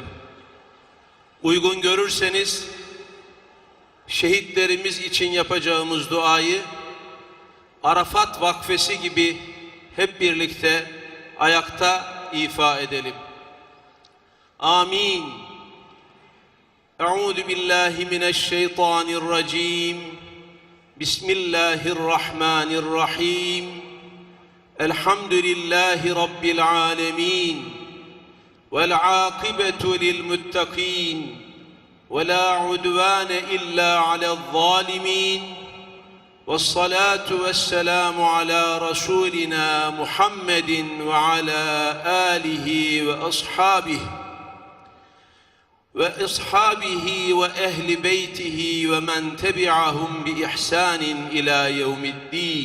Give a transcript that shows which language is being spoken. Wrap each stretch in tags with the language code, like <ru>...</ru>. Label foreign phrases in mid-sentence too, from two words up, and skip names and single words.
<tr>Uygun görürseniz şehitlerimiz için yapacağımız duayı Arafat Vakfesi gibi hep birlikte ayakta ifa edelim.</tr> <ar>آمين. أعوذ بالله من الشيطان الرجيم. بسم الله الرحمن الرحيم. الحمد لله رب العالمين. والعاقبة للمتقين ولا عدوان إلا على الظالمين والصلاة والسلام على رسولنا محمد وعلى آله وأصحابه وأهل بيته ومن تبعهم بإحسان إلى يوم الدين.</ar>